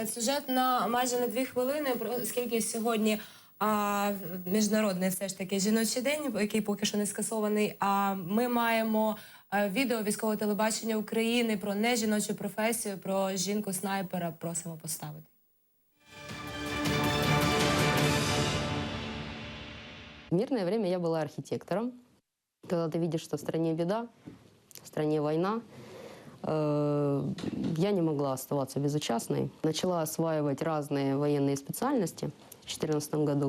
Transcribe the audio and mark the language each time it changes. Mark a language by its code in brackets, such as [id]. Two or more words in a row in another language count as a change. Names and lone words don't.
[uk] Сюжет майже на 2 хвилини, оскільки сьогодні міжнародний все ж таки жіночий день, який поки що не скасований, ми маємо відео військового телебачення України про нежіночу професію, про жінку-снайпера. Просимо поставити. [ru] В мирное время я была архитектором. Когда ты видишь, что в стране беда, в стране война, я не могла оставаться безучастной. Начала осваивать разные военные специальности в 2014 году.